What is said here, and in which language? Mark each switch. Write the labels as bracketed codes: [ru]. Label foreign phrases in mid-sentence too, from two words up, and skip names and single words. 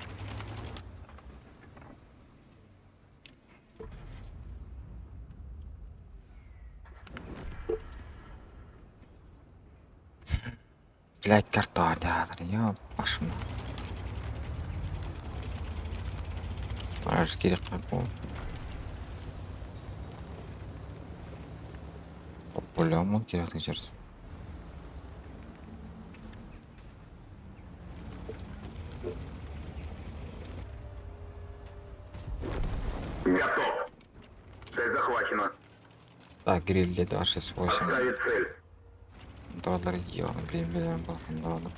[ru] Блять, карта, да, я пошел. [kk] Аж керек қой. По-любому керек жерді. [ru] Готов. Цель захвачена. Так, гриль 268 Поставить цель. доллар евро. Блин, доллар.